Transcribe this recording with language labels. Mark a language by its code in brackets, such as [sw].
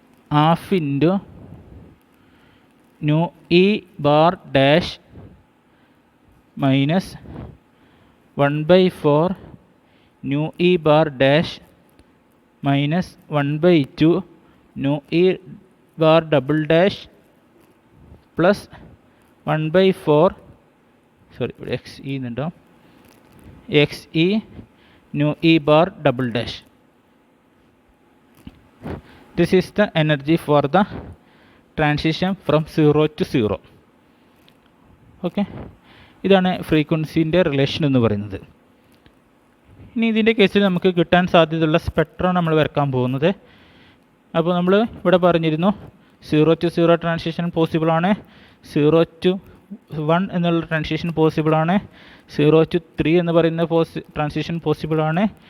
[ml] ½ into ν⁻⁻⁻⁻ minus 1/4 ν⁻⁻⁻ minus 1/2 ν⁻⁻⁻ plus 1/4 XE എന്നുണ്ടോ XE ν⁻⁻⁻. [en] This is the energy for the transition from 0 to 0. [ml] Okay, ഇതാണ് ഫ്രീക്വൻസിൻ്റെ relation എന്ന് പറയുന്നത്. ഇനി ഇതിൻ്റെ കേസിൽ നമുക്ക് കിട്ടാൻ സാധ്യതയുള്ള സ്പെക്ട്രം നമ്മൾ വരക്കാൻ പോകുന്നത്. അപ്പോൾ നമ്മൾ ഇവിടെ പറഞ്ഞിരുന്നു 0 to 0 ട്രാൻസിഷൻ പോസിബിളാണ്, 0 to 1 എന്നുള്ള ട്രാൻസിഷൻ പോസിബിളാണ്, 0 to 3 എന്ന് പറയുന്ന ട്രാൻസിഷൻ പോസിബിളാണ്.